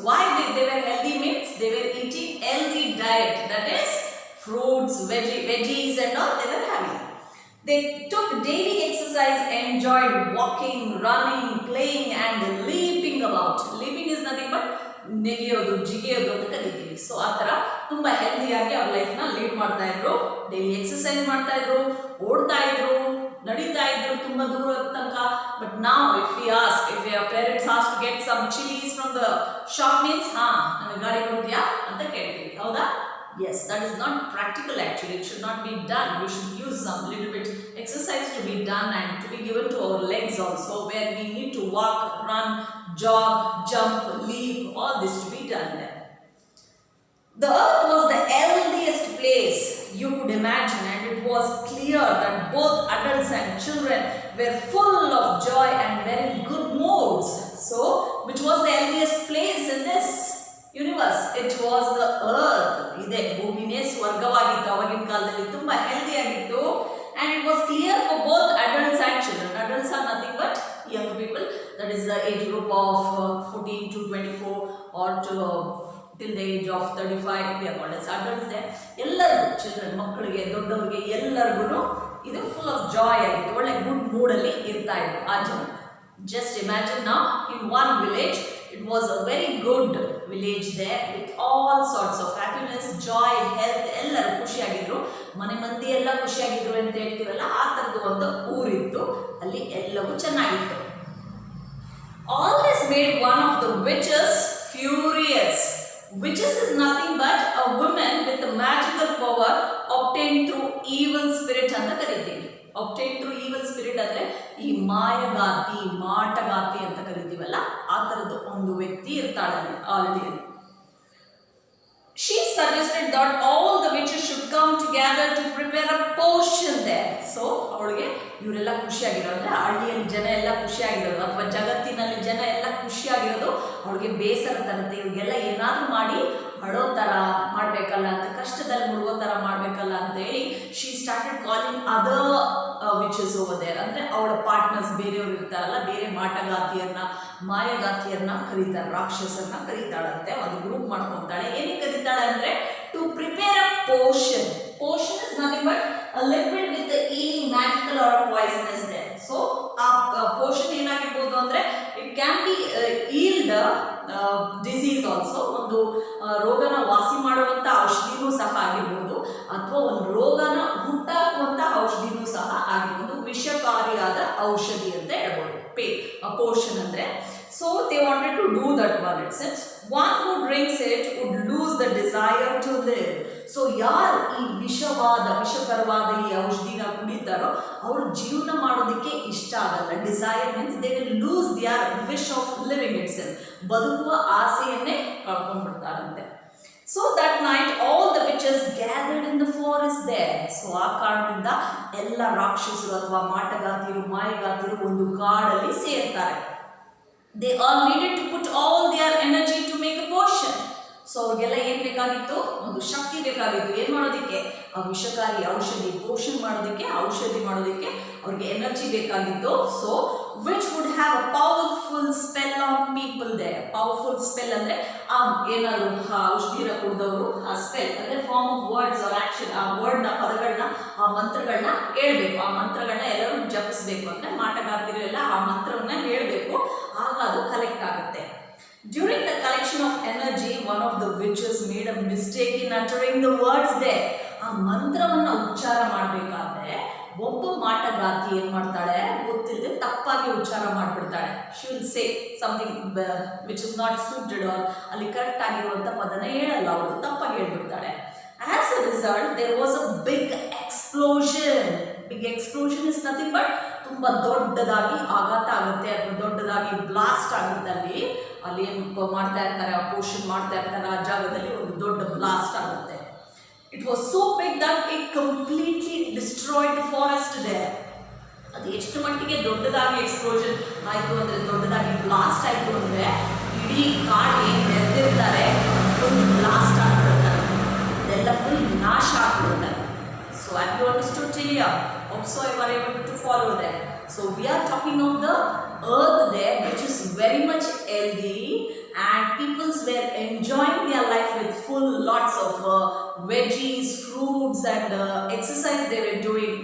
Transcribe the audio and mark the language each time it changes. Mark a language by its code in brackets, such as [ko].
[en] Why they were healthy means they were eating healthy diet, that is fruits, veggies and all they were having. They took daily exercise, enjoyed walking, running, playing and leaping about. Leaping is nothing but [kn] ನೆಗೆಯೋದು ಜಿಗಿಯೋದು ಅಂತ ಕರಿತೀವಿ. So ಆ ಥರ ತುಂಬ ಹೆಲ್ದಿಯಾಗಿ ಅವ್ರ ಲೈಫ್ನ lead ಮಾಡ್ತಾ ಇದ್ರು. Daily exercise ಮಾಡ್ತಾ ಇದ್ರು, ಓಡ್ತಾ ಇದ್ರು, ನಡೀತಾ ಇದ್ರು ತುಂಬ ದೂರ ತನಕ. [en] but ನಾವು if your parents ask to get some chilies from the shop means [kn] ನನಗೆ ಗಾಡಿ ಕೊಡ್ತೀಯಾ ಅಂತ ಕೇಳ್ತೀವಿ, ಹೌದಾ? [en] Yes, that is not practical actually. It should not be done. We should use some little bit exercise to be done and to be given to our legs also, where we need to walk, run, jog, jump, leap, all this to be done there. The earth was the healthiest place you could imagine, and it was clear that both adults and children were full of joy and very good moods. So, which was the healthiest place in this universe? It was the earth. [kn] ಇದೆ ಭೂಮಿನೇ ಸ್ವರ್ಗವಾಗಿತ್ತು ಅವಾಗಿನ ಕಾಲದಲ್ಲಿ, ತುಂಬ healthy ಆಗಿತ್ತು. [en] And it was clear for both adults and children. Adults are nothing but young people, that is the age group of 14 to 24 or to till the age of 35, they are called as adults there. [kn] ಎಲ್ಲರಿಗೂ, children, ಮಕ್ಕಳಿಗೆ, ದೊಡ್ಡವರಿಗೆ ಎಲ್ಲರಿಗೂ ಇದು full of Joy ಆಗಿತ್ತು, ಒಳ್ಳೆ good ಮೂಡಲ್ಲಿ ಇರ್ತಾ ಇದ್ರು ಆ ಜನ. [en] Just imagine now, in one village, it was a very good village there with all sorts of happiness, joy, health, [kn] ಎಲ್ಲರೂ ಖುಷಿಯಾಗಿದ್ರು. ಮನೆ ಮಂದಿ ಎಲ್ಲ ಖುಷಿಯಾಗಿದ್ರು ಅಂತ ಹೇಳ್ತೀವಲ್ಲ, ಆ ಥರದ್ದು ಒಂದು ಊರಿತ್ತು, ಅಲ್ಲಿ ಎಲ್ಲವೂ ಚೆನ್ನಾಗಿತ್ತು. [en] All this made one of the witches furious. Witches is nothing but a woman with a magical power obtained through evil spirit [kn] ಅಂತ ಕರಿತೀವಿ. [en] obtained through evil spirit [kn] ಅಂದರೆ ಈ ಮಾಯಗಾತಿ, ಮಾಟಗಾತಿ ಅಂತ ಕರಿತೀವಲ್ಲ, ಆ ಥರದ್ದು ಒಂದು ವ್ಯಕ್ತಿ ಇರ್ತಾಳೆ already. [en] She suggested that all the witches should come together to prepare a potion there. [kn] So ಅವಳಿಗೆ ಇವರೆಲ್ಲ ಖುಷಿಯಾಗಿರೋ, ಅಂದರೆ ಹಳ್ಳಿಯಲ್ಲಿ ಜನ ಎಲ್ಲ ಖುಷಿಯಾಗಿರೋದು ಅಥವಾ ಜಗತ್ತಿನಲ್ಲಿ ಜನ ಎಲ್ಲ ಖುಷಿಯಾಗಿರೋದು ಅವಳಿಗೆ ಬೇಸರ ತರುತ್ತೆ. ಇವ್ರಿಗೆಲ್ಲ ಏನಾದರೂ ಮಾಡಿ ಅಳೋ ಥರ ಮಾಡಬೇಕಲ್ಲ ಅಂತ, ಕಷ್ಟದಲ್ಲಿ ಮುಳುಗೋ ಥರ ಮಾಡಬೇಕಲ್ಲ ಅಂತ ಹೇಳಿ [en] She started calling other witches over there. [kn] ಅಂದರೆ ಅವಳ ಪಾರ್ಟ್ನರ್ಸ್ ಬೇರೆಯವ್ರು ಇರ್ತಾರಲ್ಲ, ಬೇರೆ ಮಾಟಗಾತಿಯರನ್ನ, ಮಾಯಗಾತಿಯರನ್ನ ಕರೀತಾರೆ, ರಾಕ್ಷಸರನ್ನ ಕರೀತಾಳಂತೆ. ಒಂದು ಗ್ರೂಪ್ ಮಾಡ್ಕೊತಾಳೆ. ಏನಕ್ಕೆ ಕರೀತಾಳೆ ಅಂದರೆ [en] To prepare a potion. Potion is nothing but a liquid with the healing magical or poisonous there. So [kn] ಆ ಪೋಷನ್ ಏನಾಗಿರ್ಬೋದು ಅಂದರೆ [en] It can be healed disease also. [kn] ಒಂದು ರೋಗನ ವಾಸಿ ಮಾಡುವಂಥ ಔಷಧಿನೂ ಸಹ ಆಗಿರ್ಬೋದು, ಅಥವಾ ಒಂದು ರೋಗನ ಹುಟ್ಟಾಕುವಂಥ ಔಷಧಿನೂ ಸಹ ಆಗಿರ್ಬೋದು. ವಿಷಕಾರಿಯಾದ ಔಷಧಿ ಅಂತ ಹೇಳ್ಬೋದು ಪೋಷನ್ ಅಂದರೆ. [en] So they wanted to do that one. It says one who drinks it would lose the desire to live. [kn] So ಯಾರು ಈ ವಿಷಕರವಾದ ಈ ಔಷಧಿನ ಕುಡಿತಾರೋ ಅವರು ಜೀವನ ಮಾಡೋದಕ್ಕೆ ಇಷ್ಟ ಆಗಲ್ಲ. [en] Desire means they will lose their wish of living itself. [kn] ಬದುಕುವ ಆಸೆಯನ್ನೇ ಕಳ್ಕೊಂಡ್ಬಿಡ್ತಾರಂತೆ. [en] So that night all the witches gathered in the forest there. [kn] So ಆ ಕಾರಣದಿಂದ ಎಲ್ಲ ರಾಕ್ಷಸರು ಅಥವಾ ಮಾಟಗಾತಿರು, ಮಾಯಗಾತಿರು ಒಂದು ಕಾಡಲ್ಲಿ ಸೇರ್ತಾರೆ. [en] They all needed to put all their energy to make a potion. [kn] So ಅವ್ರಿಗೆಲ್ಲ ಏನು ಬೇಕಾಗಿತ್ತು? ಒಂದು ಶಕ್ತಿ ಬೇಕಾಗಿತ್ತು. ಏನು ಮಾಡೋದಕ್ಕೆ? ಆ ವಿಷಕಾರಿ ಔಷಧಿ ಪೋಷನ್ ಮಾಡೋದಕ್ಕೆ, ಔಷಧಿ ಮಾಡೋದಕ್ಕೆ ಅವ್ರಿಗೆ ಎನರ್ಜಿ ಬೇಕಾಗಿತ್ತು. [en] So which would have a powerful spell on people there. [kn] Powerful spell ಅಂದರೆ ಆ ಏನಾದ್ರು ಆ ಔಷಧಿನ ಕುಡಿದವರು ಆ ಸ್ಪೆಲ್ ಅಂದರೆ [en] form of words or action, [kn] ಆ ವರ್ಡ್ನ ಪದಗಳನ್ನ, ಆ ಮಂತ್ರಗಳನ್ನ ಹೇಳ್ಬೇಕು. ಆ ಮಂತ್ರಗಳನ್ನ ಎಲ್ಲರೂ ಜಪಿಸ್ಬೇಕು. ಅಂದರೆ ಮಾಟಗಾತಿರು ಎಲ್ಲ ಆ ಮಂತ್ರವನ್ನ ಹೇಳಬೇಕು, ಆಗ ಅದು ಕಲೆಕ್ಟ್ ಆಗುತ್ತೆ. [en] During the collection of energy, one of the witches made a mistake in uttering the words there. [kn] ಆ ಮಂತ್ರವನ್ನು ಉಚ್ಚಾರ ಮಾಡಬೇಕಾದ್ರೆ ಒಬ್ಬ ಮಾಟಗಾತಿ ಏನು ಮಾಡ್ತಾಳೆ ಗೊತ್ತಿಲ್ಲದೆ ತಪ್ಪಾಗಿ ಉಚ್ಚಾರ ಮಾಡಿಬಿಡ್ತಾಳೆ. [en] she will say something which is not suited, or [kn] ಅಲ್ಲಿ ಕರೆಕ್ಟ್ ಆಗಿರುವಂಥ ಪದನ ಹೇಳಲ್ಲ, ಅವಳು ತಪ್ಪಾಗಿ ಹೇಳ್ಬಿಡ್ತಾಳೆ. [en] As a result, there was a big explosion. Big explosion is nothing but [kn] ತುಂಬ ದೊಡ್ಡದಾಗಿ ಆಘಾತ ಆಗುತ್ತೆ ಅಥವಾ ದೊಡ್ಡದಾಗಿ ಬ್ಲಾಸ್ಟ್ ಆಗುತ್ತೆ ಅಲ್ಲಿ. ಅಲ್ಲಿ ಏನು ಮಾಡ್ತಾ ಇರ್ತಾರೆ, ಆ ಪೋರ್ಷನ್ ಮಾಡ್ತಾ ಇರ್ತಾರೆ, ಆ ಜಾಗದಲ್ಲಿ ಒಂದು ದೊಡ್ಡ ಬ್ಲಾಸ್ಟ್ ಆಗುತ್ತೆ. [en] It was so big that it completely destroyed the forest there. [kn] ಅದು ಎಷ್ಟು ಮಟ್ಟಿಗೆ ದೊಡ್ಡದಾಗಿ ಎಕ್ಸ್ಪ್ಲೋಷನ್ ಆಯಿತು ಅಂದರೆ, ದೊಡ್ಡದಾಗಿ ಬ್ಲಾಸ್ಟ್ ಆಯಿತು ಅಂದರೆ, ಇಡೀ ಕಾಡು ಏನು ನೆರೆದಿರ್ತಾರೆ ಫುಲ್ ಬ್ಲಾಸ್ಟ್ ಆಗಿಬಿಡುತ್ತಾರೆ, ಅದೆಲ್ಲ ಫುಲ್ ನಾಶ ಆಗಿಬಿಡುತ್ತಾರೆ. [en] So have you understood till here? Hope so you are able to follow that. So we are talking of the earth there, which is very much healthy, and people were enjoying their life with full lots of veggies, fruits, and exercise they were doing.